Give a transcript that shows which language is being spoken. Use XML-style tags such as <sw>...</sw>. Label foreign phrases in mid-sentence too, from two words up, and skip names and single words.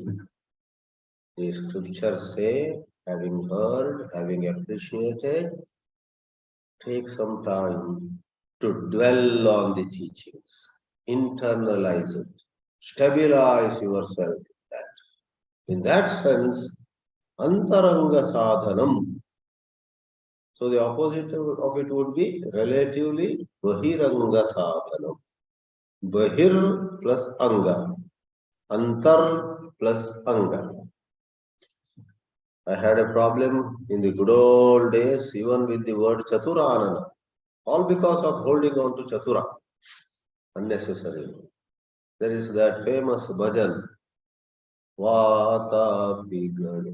<en>The scriptures say, having heard, having appreciated, take some time to dwell on the teachings, internalize it, stabilize yourself in that. In that sense,</en> <sa>अन्तरङ्ग साधनम्.</sa> <en>So the opposite of it would be relatively</en> <sa>बहिरङ्ग साधनम्.</sa> <en>Bahir plus anga. Antar plus anga. I had a problem in the good old days, even with the word chaturanana, all because of holding on to chatura unnecessarily. There is that famous bhajan, Vata Bigad.</en>